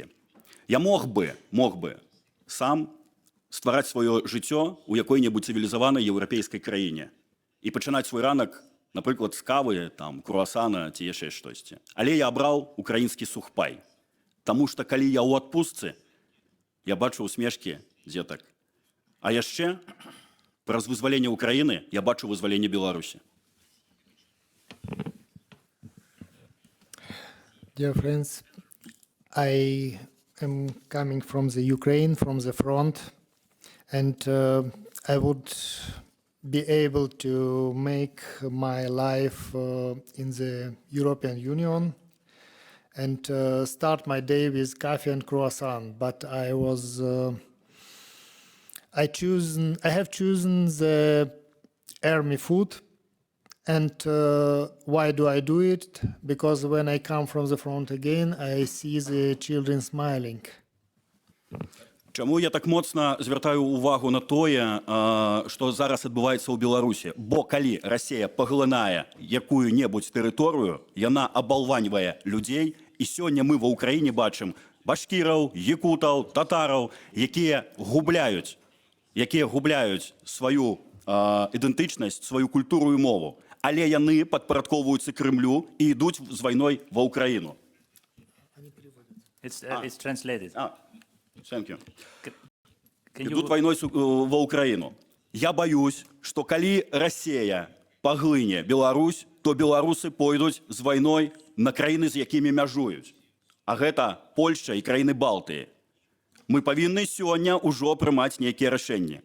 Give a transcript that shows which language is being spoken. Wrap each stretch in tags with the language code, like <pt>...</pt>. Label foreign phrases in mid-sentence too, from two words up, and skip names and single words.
<be>Я мог бы сам ствараць сваё жыццё ў якой-небудзь цывілізаванай еўрапейскай краіне і пачынаць свой ранак</be> <uk>наприклад, з кави,</uk> <be>там, круасана ці яшчэ штосьці. Але я абраў украінскі сухпай. Таму што калі я ў адпустцы, я бачу усмешкі дзетак. А яшчэ праз вызваленне Украіны я бачу вызваленне Беларусі.</be> <en>Dear friends, I am coming from the Ukraine, from the front, and I would be able to make my life in the European Union and start my day with coffee and croissant. But I have chosen the army food. And why do I do it? Because when I come from the front again, I see the children smiling.</en> <be>Чаму я так моцна звяртаю ўвагу на тое, што зараз адбываецца ў Беларусі? Бо калі Расія паглынае якую-небудзь тэрыторыю, яна абалваньвае людзей, і сёння мы ва ўкраіне бачым башкіраў, якутаў, татараў, якія губляюць сваю ідэнтычнасць, сваю культуру і мову. Але яны падпарадковваюцца Крымлю і ідуць з вайной ва Ўкраіну.</be> <en>It's translated. Thank you. Can</en> <be>Ідуць</be> <en>you...</en> <be>вайной ва Ўкраіну. Я баюсь, што калі Расія паглыне Беларусь, то беларусы пойдуць з вайной на краіны, з якімі мяжуюць. А гэта Польшча і краіны Балтыі. Мы павінны сёння ўжо прымаць нейкія рашэнні.</be>